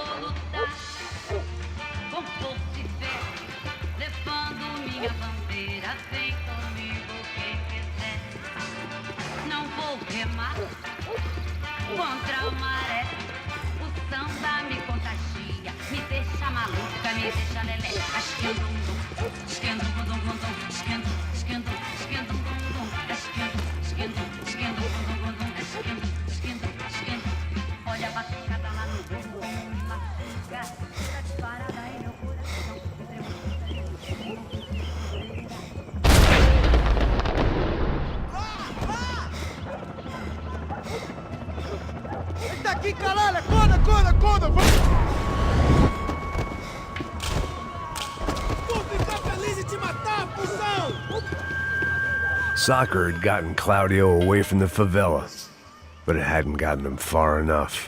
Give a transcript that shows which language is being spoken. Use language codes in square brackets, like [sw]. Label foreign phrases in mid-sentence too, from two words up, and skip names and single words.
[pt] Com força e fé, levando minha bandeira, vem comigo quem quiser. Não vou remar contra a maré. O samba me contagia, me deixa maluca, me deixa leleca. Esquendo, esquendo, bundum, bundum, esquendo, esquendo, esquendo, bundum, esquendo, esquendo, esquendo, bundum, bundum, esquendo, esquendo, esquendo. Olha a batucada lá no bumbum, uma fuga, tá disparada aí meu coração. Eita aqui, caralho! Acorda, acorda, acorda! Vou ficar feliz em te matar, cuzão! [en] Soccer had gotten Claudio away from the favela, but it hadn't gotten him far enough.